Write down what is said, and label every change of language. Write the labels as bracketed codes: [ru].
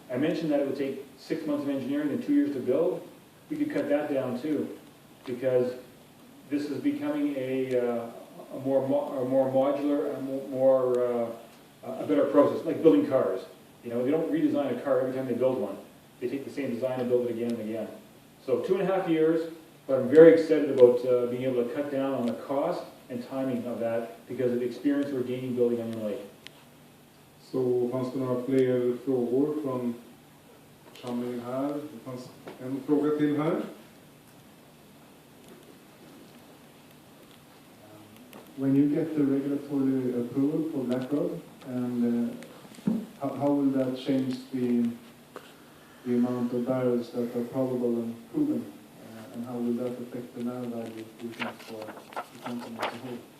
[en] I mentioned that it would take 6 months of engineering and 2 years to build. We could cut that down too, because this is becoming a more modular, a better process, like building cars. They don't redesign a car every time they build one. They take the same design and build it again and again. So 2.5 years, but I'm very excited about being able to cut down on the cost and timing of that because of the experience we're gaining building Onion Lake. [sv] Så fanns det några fler frågor från församlingen här? Det fanns en fråga till här. [en] When you get the regulatory approval for Black Road, and how will that change the amount of barrels that are probable and proven, and how will that affect the NAV value, do you think, for the company as a whole?